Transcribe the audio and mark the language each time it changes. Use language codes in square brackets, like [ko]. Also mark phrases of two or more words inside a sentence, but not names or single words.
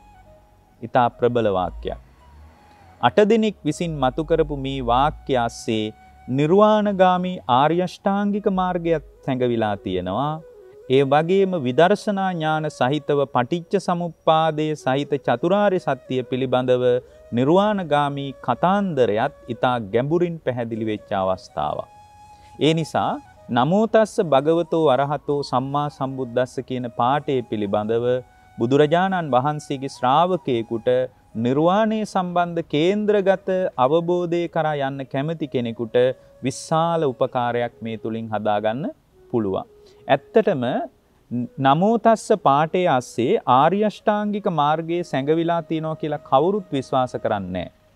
[si] ඊතා ප්‍රබල වාක්‍යයක්. 8 දෙනෙක් විසින් මතු කරපු මේ වාක්‍ය ASCII නිර්වාණගාමී ආර්ය අෂ්ටාංගික මාර්ගයත් සැඟවිලා තියෙනවා. ඒ වගේම විදර්ශනා ඥාන සහිතව පටිච්ච සමුප්පාදයේ සහිත චතුරාර්ය සත්‍ය පිළිබඳව නිර්වාණගාමී කතාන්දරයත් ඊතා ගැඹුරින් පැහැදිලි වෙච්ච අවස්ථාවක්. ඒ නිසා [pi] නමෝ තස්ස භගවතෝ අරහතෝ සම්මා සම්බුද්දස්ස [si] කියන පාඨය පිළිබඳව බුදුරජාණන් වහන්සේගේ ශ්‍රාවකයෙකුට නිර්වාණය සම්බන්ධ කේන්ද්‍රගත අවබෝධය කරා යන්න කැමති කෙනෙකුට විශාල උපකාරයක් මේ තුලින් හදාගන්න පුළුවන්. ඇත්තටම [pi] නමෝ තස්ස [si] පාඨයේ ASCII ආර්ය අෂ්ටාංගික මාර්ගයේ සැඟවිලා තියෙනවා කියලා කවුරුත් විශ්වාස කරන්නේ නැහැ.